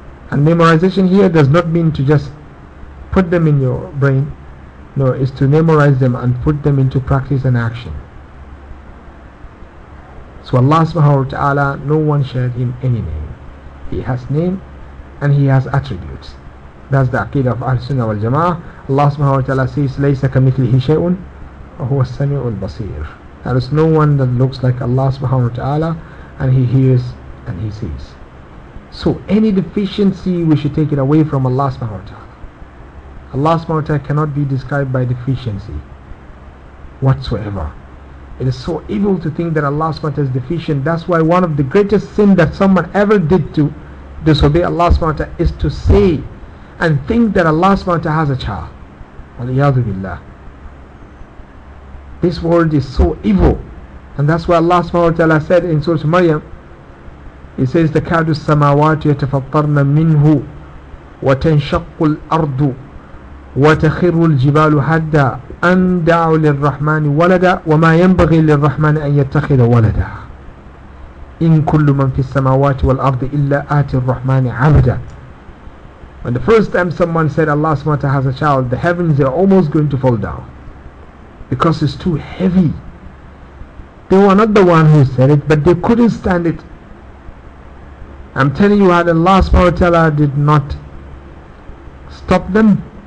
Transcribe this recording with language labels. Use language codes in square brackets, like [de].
[en] And memorization here does not mean to just put them in your brain. No, it's to memorize them and put them into practice and action. So Allah subhanahu wa ta'ala, no one shared him any name. He has name and he has attributes. That's the aqidah of Ahl-Sunnah wal-Jama'ah. [ar] Allah subhanahu wa ta'ala says, لَيْسَ كَمِثْلِهِ شَيْءٌ وَهُوَ السَّمِعُ الْبَصِيرُ. [en] There is no one that looks like Allah subhanahu wa ta'ala, and he hears and he sees. So any deficiency, we should take it away from Allah subhanahu wa ta'ala. Allah subhanahu wa ta'ala cannot be described by deficiency whatsoever. It is so evil to think that Allah subhanahu wa ta'ala is deficient. That's why one of the greatest sins that someone ever did to disobey Allah subhanahu wa ta'ala is to say and think that Allah subhanahu wa ta'ala has a child. Waliyadu billah. This world is so evil. [ar] And that's why Allah subhanahu wa ta'ala said in Surah Maryam, he says, تَكَادُ السَّمَاوَاتُ يَتَفَطَّرْنَ مِنْهُ وَتَنْشَقُّ الْأَرْضُ وَتَخِرُّ الْجِبَالُ هَدًّا أَنْ دَعُوا لِلرَّحْمَنِ وَلَدًا وَمَا يَنْبَغِي لِلرَّحْمَنِ أَنْ يَتَّخِذَ وَلَدًا إِنْ كُلُّ مَنْ فِي السَّمَاوَاتِ وَالْأَرْضِ إِلَّا آتِي الرَّحْمَنِ عَبْدًا. [en] When the first time someone said Allah subhanahu wa ta'ala has a child, the heavens are almost going to fall down, because it's too heavy. They were not the one who said it, but they couldn't stand it. I'm telling you, Allah subhanahu wa ta'ala did not stop them.